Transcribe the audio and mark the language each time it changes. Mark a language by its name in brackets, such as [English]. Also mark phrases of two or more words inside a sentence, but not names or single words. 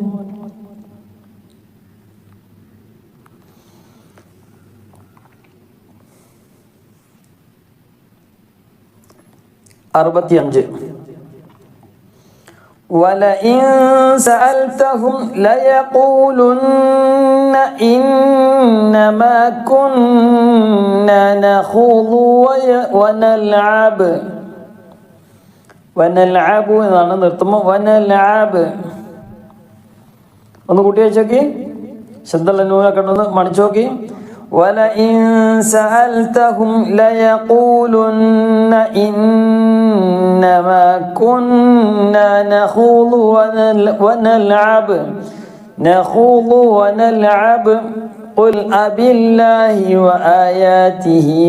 [Arabic] ولئن سألتهم ليقولن إنما كنا نخوض ونلعب [Malayalam] എന്നാണ് നിർത്തുമ്പോൾ വനൽഅബ് ഒന്ന് കൂട്ടി വെച്ചോക്കി ശബ്ദമുള്ള നൂനൊക്കെ ഒന്ന് മണിച്ചു നോക്കി. [Arabic] ولئن سألتهم ليقولن إنما كنا نخوض ونلعب قل أبالله وآياته